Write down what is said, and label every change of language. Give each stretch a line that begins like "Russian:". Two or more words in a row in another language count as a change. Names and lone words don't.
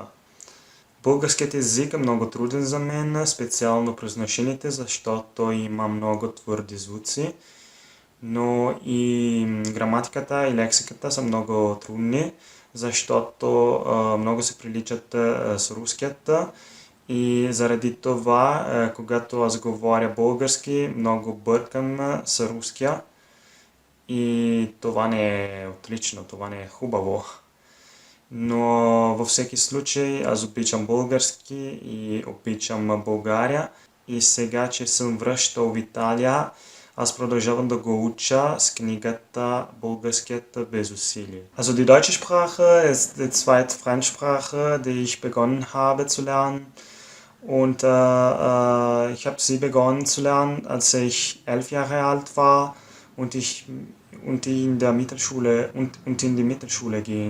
Bulgarian: Българският език е много труден за мен, специално произношените, защото има много твърди звуци, но и граматиката и лексиката са много трудни, защото много се приличат с руският, и заради това, когато аз говоря български, много бъркам с руския, и това не е отлично, това не е хубаво. Но във всеки случай аз обичам български и обичам България, и сега, че съм връщал в Италия, Аз продължавам да го уча с книгата Българският без усилие.
German: Also die deutsche Sprache ist die zweite Fremdsprache, die ich begonnen habe zu lernen. Und ich habe sie begonnen zu lernen, als ich 11 Jahre alt war und ich in der Mittelschule und in die Mittelschule ging.